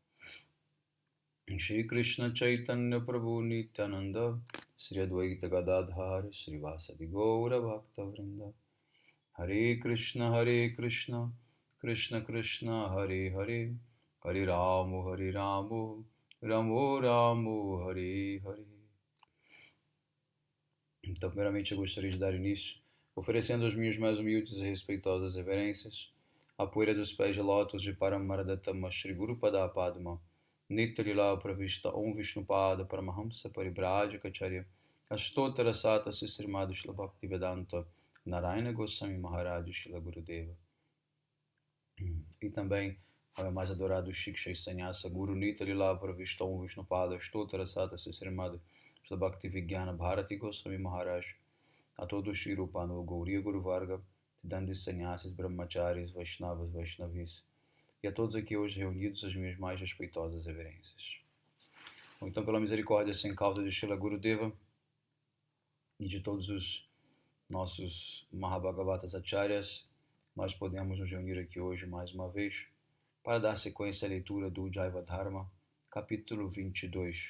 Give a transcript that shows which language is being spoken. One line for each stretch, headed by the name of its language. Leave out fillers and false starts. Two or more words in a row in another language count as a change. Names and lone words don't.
Portuguese: Shri Krishna Chaitanya Prabhu Nityananda Sri Advaita Gadadhar Sri Vasadi Gaura Bhakta Vrinda Hare Krishna Krishna Krishna Hare Hare Hare Ramu Ramo Ramo Hare Hare. Então, primeiramente, eu gostaria de dar início oferecendo as minhas mais humildes e respeitosas reverências à poeira dos pés de lótus de Paramaradatama Shri Guru Pada Padma Nitrila Pravishta Om Vishnupada Paramahamsa Paribrajacharya Astotara Sata Sisrimado Shila Bhaktivedanta Narayana Goswami Maharaj Shila Gurudeva. E também ao mais adorado Shiksha Sanyasa Guru Nitrila Pravishta Om Vishnupada Astotara Sata Sisrimado Shila Bhaktivigyana Bharati Goswami Maharaj, a todos Shri Rupanu Gauriya Guru Varga, Dandis Sannyasis Brahmacharis Vaishnavas Vaishnavis, e a todos aqui hoje reunidos as minhas mais respeitosas reverências. Bom, então, pela misericórdia sem causa de Srila Gurudeva e de todos os nossos Mahabhagavatas Acharyas, nós podemos nos reunir aqui hoje mais uma vez para dar sequência à leitura do Jaiva Dharma, capítulo 22.